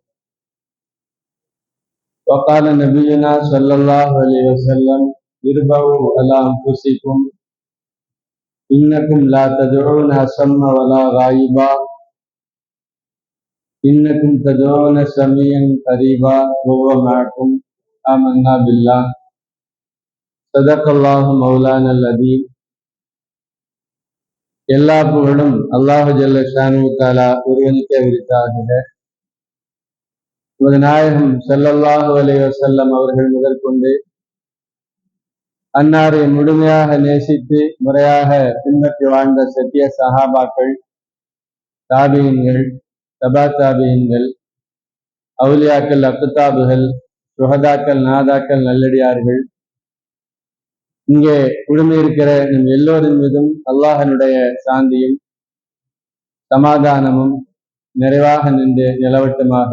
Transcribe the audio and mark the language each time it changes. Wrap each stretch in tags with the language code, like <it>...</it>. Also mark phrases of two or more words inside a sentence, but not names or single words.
<ar>وقال نبينا صلى الله عليه وسلم: اربعوا على أنفسكم إنكم لا تدعون أصم ولا غائبا إنكم تدعون سميعا قريبا وهو معكم آمنا بالله صدق الله مولانا العظيم.</ar> <ta>எல்லா புகழும்</ta> <ar>الله جل شأنه تعالى</ar> <ta>ஒருவனுக்கே உரித்தாகுக. நமது நாயகம்</ta> <ar>صلى الله عليه وسلم</ar> <ta>அவர்கள் முதற்கொண்டு அன்னாரை முழுமையாக நேசித்து முறையாக பின்பற்றி வாழ்ந்த சத்திய சஹாபாக்கள், தாபியீன்கள், தபா தாபியீன்கள், அவுலியாக்கள், அக்தாபுகள், சுஹதாக்கள், நாதாக்கள், நல்லடியார்கள், இங்கே குழுமியிருக்கிற நம் எல்லோரின் மீதும் அல்லாஹனுடைய சாந்தியும் சமாதானமும் நிறைவாக நின்று நிலவட்டுமாக.</ta>